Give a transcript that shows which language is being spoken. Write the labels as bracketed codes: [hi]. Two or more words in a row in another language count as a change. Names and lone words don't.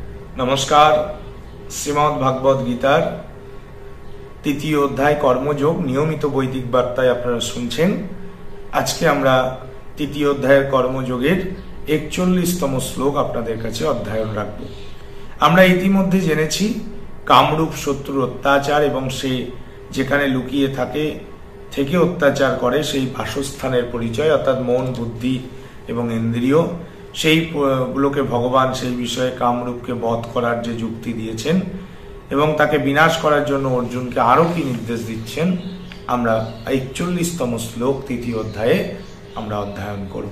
[bn] नमस्कार। শ্রীমদ্ ভাগবত গীতার তৃতীয় অধ্যায় কর্মযোগ নিয়মিত বৈদিক বার্তায় আপনারা শুনছেন। আজকে আমরা তৃতীয় অধ্যায়ের কর্মযোগের ৪১তম শ্লোক আপনাদের কাছে অধ্যয়ন রাখব। আমরা ইতিমধ্যে জেনেছি কামরূপ শত্রুর অত্যাচার এবং সে যেখানে লুকিয়ে থেকে অত্যাচার করে সেই বাসস্থানের পরিচয়, অর্থাৎ মন, বুদ্ধি এবং ইন্দ্রিয়, সেইগুলোকে ভগবান সেই বিষয়ে কামরূপকে বধ করার যে যুক্তি দিয়েছেন এবং তাকে বিনাশ করার জন্য অর্জুনকে আরো কি নির্দেশ দিচ্ছেন আমরা ৪১তম শ্লোক তৃতীয় অধ্যায়ে আমরা অধ্যয়ন করব।